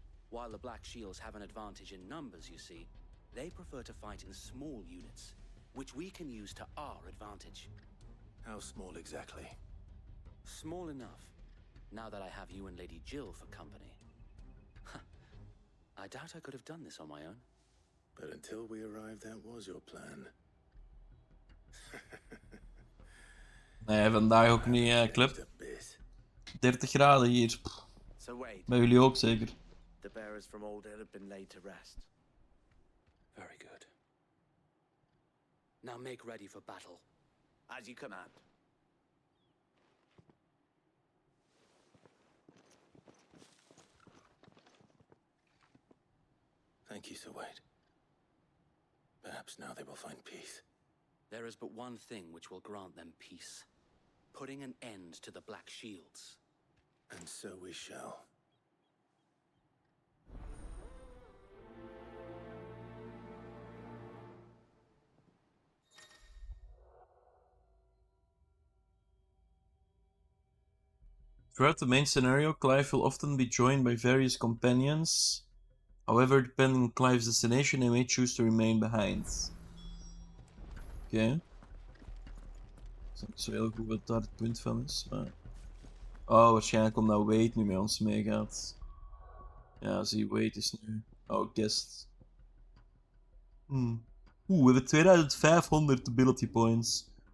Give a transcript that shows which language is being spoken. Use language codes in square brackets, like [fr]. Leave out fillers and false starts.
[en] While the Black Shields have an advantage in numbers, you see, they prefer to fight in small units, which we can use to our advantage. How small exactly? Small enough, now that I have you and Lady Jill for company. I doubt I could have done this on my own. But until we arrived, that was your plan. [nl] Nee, vandaag ook niet, Clip. 30 graden hier. [en] So wait, [nl] Bij jullie ook zeker. [en] the bearers from Old Deel have been laid to rest. Very good. Now make ready for battle. As you command. Thank you, Sir Wade. Perhaps now they will find peace. There is but one thing which will grant them peace. Putting an end to the Black Shields. And so we shall. Throughout the main scenario, Clive will often be joined by various companions. However, depending on Clive's destination, he may choose to remain behind. [nl] Oké. Ik snap niet zo heel goed wat daar het punt van is, maar... Oh, waarschijnlijk omdat Wade nu met ons meegaat. Ja, zie, Wade is nu... Oh, guest. Oeh, we hebben 2500 ability points.